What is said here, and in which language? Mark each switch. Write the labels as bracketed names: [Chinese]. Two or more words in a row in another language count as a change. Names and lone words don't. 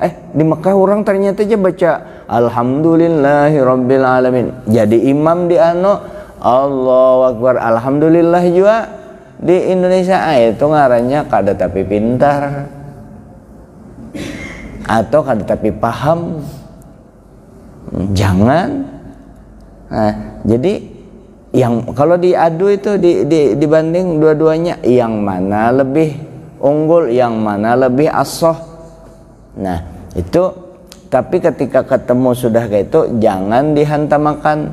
[Indonesian] Di Mekah orang ternyata aja baca [Arabic] Alhamdulillahirabbil alamin, [Indonesian] jadi imam di [Arabic] Allahu Akbar Alhamdulillah [Indonesian] juga di Indonesia. [Banjar] Itu ngarannya kada tapi pintar atau kada tapi paham. [Indonesian] Jangan. Nah, jadi yang kalau diadu itu dibanding dua-duanya, yang mana lebih unggul, yang mana lebih asoh. Nah itu, tapi ketika ketemu sudah kayak itu jangan dihantamakan.